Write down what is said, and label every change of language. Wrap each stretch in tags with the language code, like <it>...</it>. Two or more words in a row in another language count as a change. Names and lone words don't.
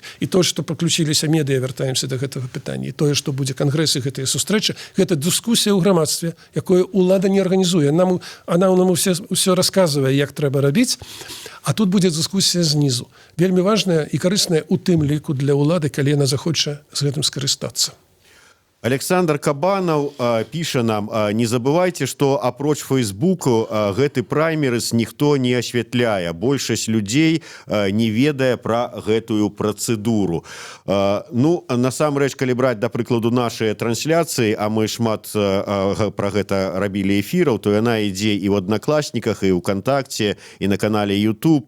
<be>І то, што падключіліся медыа, вяртаемся да гэтага пытання, і тое, што будзе кангрэс і гэтыя сустрэчы, гэта дыскусія ў грамадстве, якое ўлада не арганізуе. Она нам ўсё расказвае, як трэба рабіць, а тут будзе дыскусія знізу. Вельмі важная і карысная ў тым ліку для ўлады, калі яна захоча з гэтым скарыстацца. Александр Кабанов піша нам:</be> <ru>не забывайте, что</ru> <be>апроч Фейсбуку гэты праймерыс ніхто не асвятляе. Большасць людзей не ведае пра гэтую працэдуру. Ну, насамрэч, калі браць, да прыкладу, нашыя трансляцыі, а мы шмат пра гэта рабілі эфіраў, то яна ідзе і ў Аднакласніках, і ў ВКонтакце, і на канале YouTube.</be>